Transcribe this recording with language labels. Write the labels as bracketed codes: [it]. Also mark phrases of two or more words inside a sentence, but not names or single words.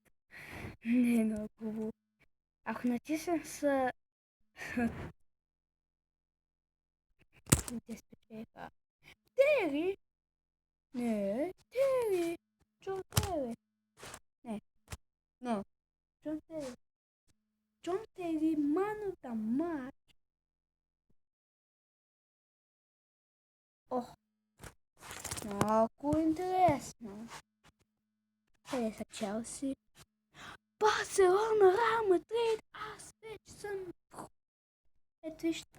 [bg] Не е много хубаво. Ако натисна С... Тери? Не, Тери. Джон Тери. Не. Но. Джон Тери, [en] man of the match. [bg] Много интересно. Къде са Челси? Барселона, Реал Мадрид. Аз вече съм... Ето вижте.